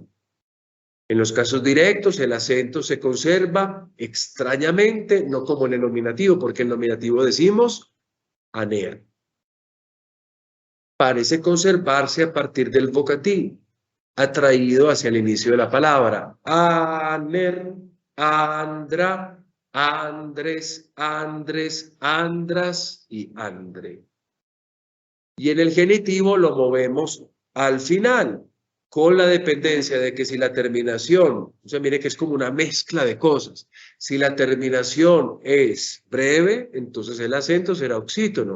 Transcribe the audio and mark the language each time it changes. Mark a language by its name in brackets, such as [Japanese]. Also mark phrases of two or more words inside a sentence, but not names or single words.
[Spanish] En los casos directos, el acento se conserva extrañamente, no como en el nominativo, porque en el nominativo decimos aner. Parece conservarse a partir del vocativo, atraído hacia el inicio de la palabra. [Greek] ἀνήρ, ἄνδρα, ἄνδρες, ἄνδρες, ἄνδρας y ἄνδρε. [Spanish] Y en el genitivo lo movemos al final, con la dependencia de que si la terminación, o sea, mire que es como una mezcla de cosas. Si la terminación es breve, entonces el acento será oxítono.